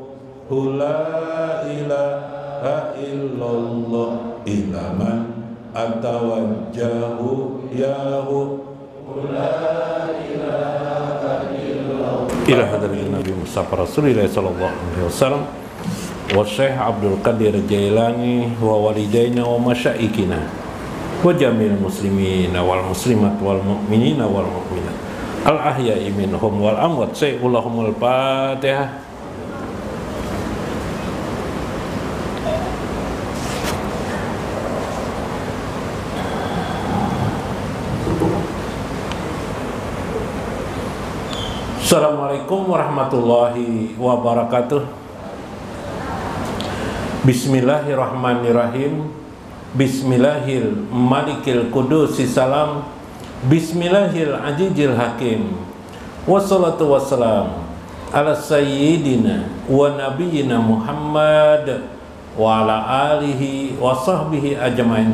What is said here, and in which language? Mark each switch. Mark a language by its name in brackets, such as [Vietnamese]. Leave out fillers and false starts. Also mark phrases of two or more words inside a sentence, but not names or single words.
[Arabic] لا إله إلا الله إلى من أتوجه يا هو لا إله إلا الله إلى حضرة النبي مصطفى رسول الله صلى الله عليه وسلم وشيخ عبد القادر جيلاني ووالدينا ومشايخنا وجميع المسلمين والمسلمات والمؤمنين والمؤمنات الأحياء منهم والأموات. سيد لهم الفاتحة. السلام عليكم ورحمة الله وبركاته. Bismillahirrahmanirrahim. بسم الله الملك القدوس السلام. بسم الله العزيز الحكيم. والصلاة والسلام على سيدنا ونبينا محمد وعلى آله وصحبه أجمعين.